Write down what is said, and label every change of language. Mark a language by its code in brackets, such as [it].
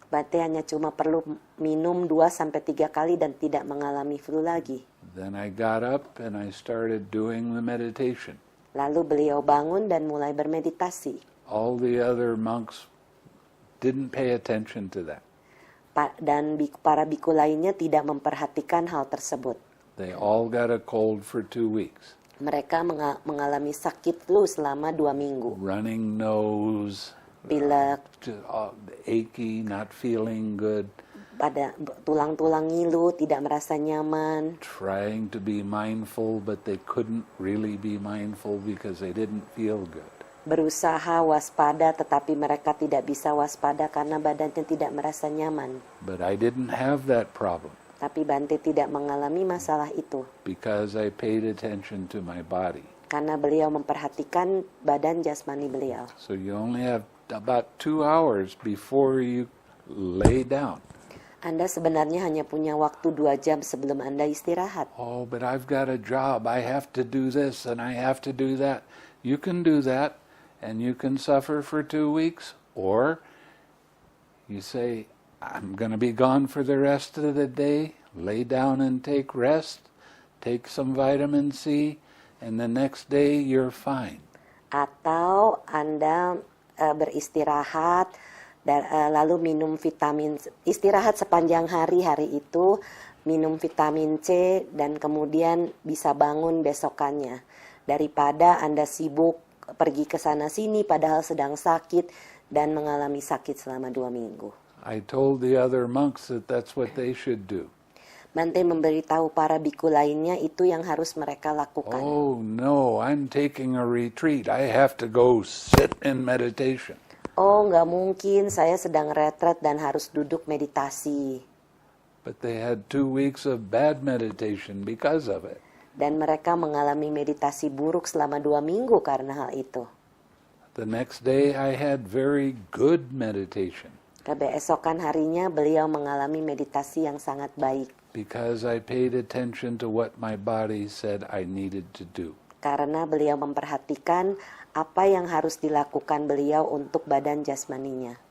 [id] Bante hanya cuma perlu minum 2-3 kali dan tidak mengalami flu lagi. [en] Then I got up and I started doing the meditation. [id] Lalu beliau bangun dan mulai bermeditasi. [en] All the other monks didn't pay attention to that. [id] Dan para biku lainnya tidak memperhatikan hal tersebut. [en] They all got a cold for 2 weeks. [id] Mereka mengalami sakit flu selama 2 minggu. [en] Running nose, [id] Pilek, [en] achy, not feeling good, [id] pada tulang-tulang ngilu, tidak merasa nyaman. [en] trying to be mindful, but they couldn't really be mindful because they didn't feel good. [id] Berusaha waspada tetapi mereka tidak bisa waspada karena badannya tidak merasa nyaman. [en] But I didn't have that problem [id] Tapi Bante tidak mengalami masalah itu [en] because I paid attention to my body. [id] karena beliau memperhatikan badan jasmani beliau. [en] So you only have about 2 hours before you lay down. [id] Anda sebenarnya hanya punya waktu 2 jam sebelum Anda istirahat. [en] Oh, but I've got a job. I have to do this and I have to do that. You can do that and you can suffer for 2 weeks, or you say, I'm going to be gone for the rest of the day, lay down and take rest, take some vitamin C, and the next day you're fine. [id] Atau Anda beristirahat dan lalu minum istirahat sepanjang hari itu, minum vitamin C dan kemudian bisa bangun besokannya. Daripada Anda sibuk pergi ke sana sini padahal sedang sakit dan mengalami sakit selama 2 minggu. [en] I told the other monks that that's what they should do. [id] Bante memberitahu para biku lainnya itu yang harus mereka lakukan. [en] Oh no, I'm taking a retreat. I have to go sit in meditation. [id] Oh, nggak mungkin, saya sedang retret dan harus duduk meditasi. [en] But they had 2 weeks of bad meditation because of it. [id] Dan mereka mengalami meditasi buruk selama 2 minggu karena hal itu. [en] The next day I had very good meditation [id] Keesokan harinya beliau mengalami meditasi yang sangat baik. [en] because I paid attention to what my body said I needed to do. [id] Karena beliau memperhatikan apa yang harus dilakukan beliau untuk badan jasmaninya.